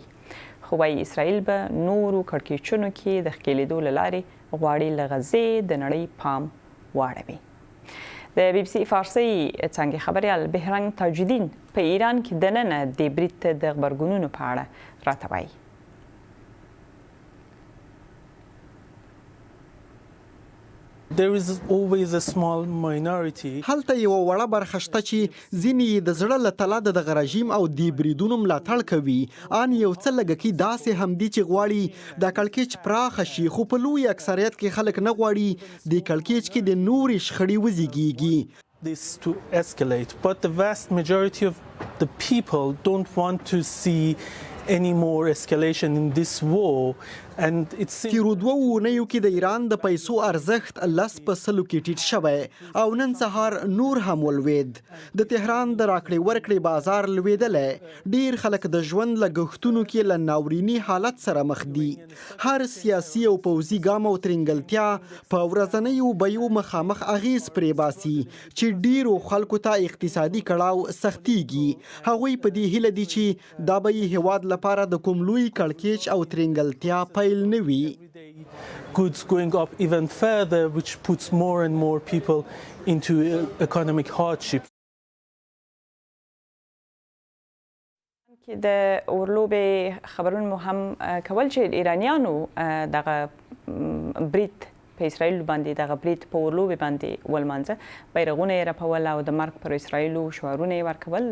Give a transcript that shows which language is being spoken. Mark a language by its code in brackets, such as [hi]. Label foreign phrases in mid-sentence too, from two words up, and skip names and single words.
[ps] خو وايي اسرائیل به نورو کړکېچونو کې د ښکېلېدو له لارې غواړي له غزې د نړۍ پام واړوي. د بي بي سي فارسي څانګې خبریال بهرنګ تاجالدین په ایران کې دننه د برید د غبرګونونو په اړه راته وایي. [en] There is always a small minority. [ps] هلته یو وړه برخه شته چې ځینې د زړه له تله د دغه رژیم او د بریدونو ملاتړ کوي. ان یو څه لږکي داسې هم دي چې غواړي د کړکېچ پراخه شي، خو په لوی اکثریت کې خلک نه غواړي د کړکېچ کې د نورې شخړې وزېږېږي. [en] This to escalate, but the vast majority of the people don't want to see any more escalation in this war. [ps] تیرو دوه اونیو کې د ایران د پیسو ارزښت 10% کې ټیټ شوی او نن سهار نور هم ولوید. د تهران د راکړې ورکړې بازار لویدلی. ډیر خلک د ژوند لګښتونو کې له ناوریني حالت سره مخ دي. هر سیاسي او پوځي ګام او ترنګلتیا په ورځنیو بیو مخامخ اغیز پرې باسي چې ډیرو خلکو ته اقتصادي کړاو سختیږي. هغوی په دې هیله دي چې دا به یې هیواد لپاره د کوم لوی کړکېچ او ترنګلتیا [en] goods going up even further, which puts more and more people into economic hardship. [ps] د اورلوبې خبرونه مو هم کول چې ایرانیانو دغه برید په اسرائیل باندې دغه برید په اورلوبې باندې ولمانځه، بیرغونه یې رپول او د مرګ پر اسرائیلو شعارونه یې ورکول.